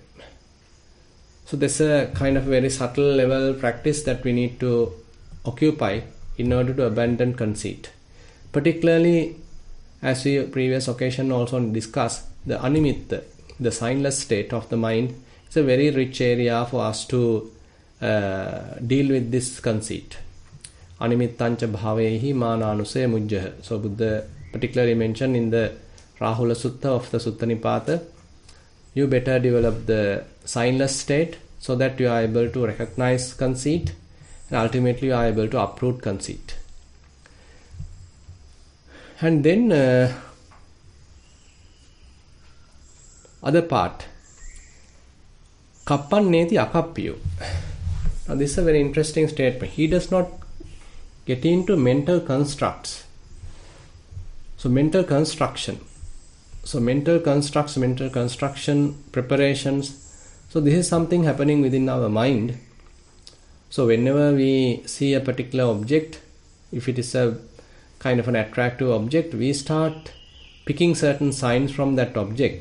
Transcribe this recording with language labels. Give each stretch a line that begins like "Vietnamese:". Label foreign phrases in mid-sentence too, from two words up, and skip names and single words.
English: So there's a kind of very subtle level practice that we need to occupy in order to abandon conceit. Particularly, as we previous occasion also discussed, the animitta, the signless state of the mind, is a very rich area for us to deal with this conceit.
Pali: Animittancha bhavehi mananuse mujjaha.
English: So Buddha particularly mentioned in the Rahula Sutta of the Sutta Nipata, you better develop the signless state so that you are able to recognize conceit, and ultimately you are able to uproot conceit. And then other part,
Pali: kappan neti akappiyu.
English: Now this is a very interesting statement. He does not get into mental constructs. So mental construction. So mental constructs, mental construction, preparations. So this is something happening within our mind. So whenever we see a particular object, if it is a kind of an attractive object, we start picking certain signs from that object.